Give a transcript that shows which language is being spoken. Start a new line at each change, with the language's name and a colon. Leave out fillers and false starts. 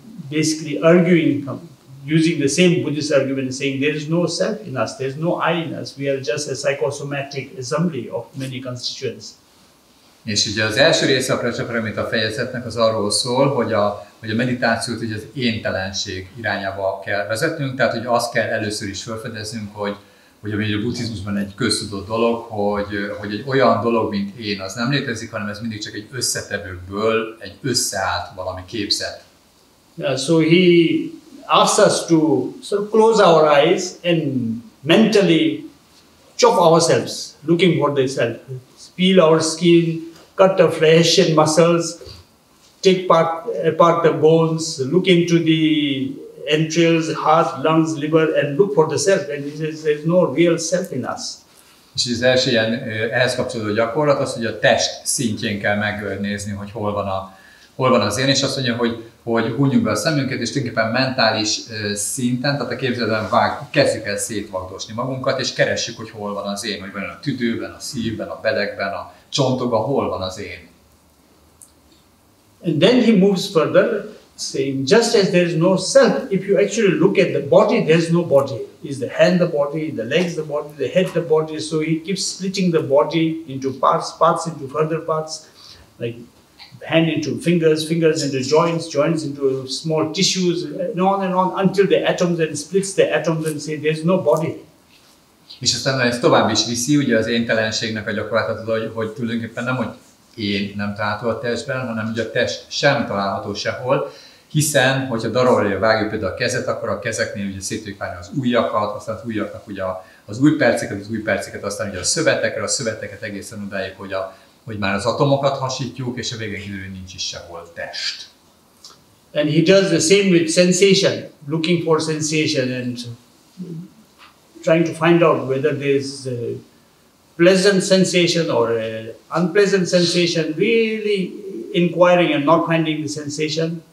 English: Basically arguing, using the same Buddhist argument, saying there is no self in us, there is no I in us, we are just a psychosomatic assembly of many constituents.
Hungarian: És ugye az első része a prajna paraméter fejezetnek az arról szól, hogy a meditációt ugye az éntelenség irányába kell vezetnünk, tehát hogy azt kell először is felfedeznünk, hogy ami a buddhizmusban egy köztudott dolog, hogy egy olyan dolog, mint én, az nem létezik, hanem ez mindig csak egy összetevőkből egy összeállt valami képzet.
English: So he asks us to sort of close our eyes and mentally chop ourselves, looking for the self, peel our skin, cut the flesh and muscles, take apart the bones, look into the entrails, heart, lungs, liver, and look for the self. And he says there is no real self in us.
Hungarian: És az első ilyen ehhez kapcsolódó gyakorlat az, hogy a test szintjén kell megnézni, hogy hol van az én, és azt mondja, hogy hunyjuk be a szemünket, és tulajdonképpen mentális szinten, tehát a képzeletben kezdjük el szétvagdosni magunkat, és keressük, hogy hol van az én, hogy van a tüdőben, a szívben, a belegben, a csontokban, hol van az én.
English: And then he moves further, saying, just as there is no self, if you actually look at the body, there is no body. Is the hand the body, the legs the body, the head the body? So he keeps splitting the body into parts into further parts, like hand into fingers, fingers into joints, joints into small tissues, and on until the atoms, and splits the atoms and say there is no body.
Hungarian: És aztán ez tovább is viszi, ugye az éntelenségnek a gyakorlatot, hogy tulajdonképpen nem, hogy én nem található a testben, hanem ugye a test sem található sehol, hiszen, hogyha darabra vágjuk például a kezet, akkor a kezeknél ugye szét tudjuk vágni az ujjakat, aztán az ujjaknak ugye az ujjperceket, aztán ugye a szöveteket egészen odáig, hogy már az atomokat hasítjuk, és a végén kiderül, hogy nincs is sehol test.
English: And he does the same with sensation, looking for sensation and trying to find out whether there is a pleasant sensation or an unpleasant sensation, really inquiring and not finding the sensation.